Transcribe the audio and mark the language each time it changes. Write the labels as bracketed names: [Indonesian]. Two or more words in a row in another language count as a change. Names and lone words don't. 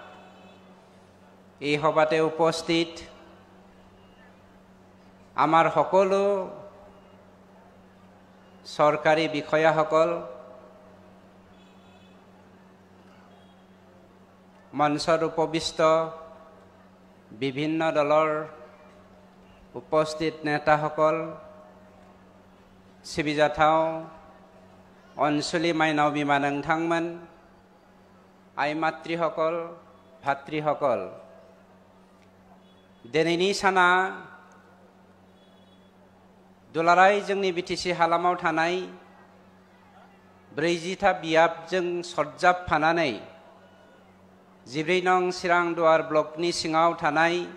[Assamese] এই সভাতে উপস্থিত আমাৰ সকলো চৰকাৰী বিষয়াসকল, মঞ্চত উপবিষ্ট বিভিন্ন দলৰ উপস্থিত নেতাসকল, [Bodo] सिबिजाथाव अनसुलि माइनाव बिमा नोंथांमोन, आइ मातृসকল, भातृসকল, दिनैनि साना दुलाराय जोंनि बिटिसि हालामाव थानाय 40था बियाबजों सरजाबफानानै 14 नं चिरां दुवार ब्लकनि सिङाव थानाय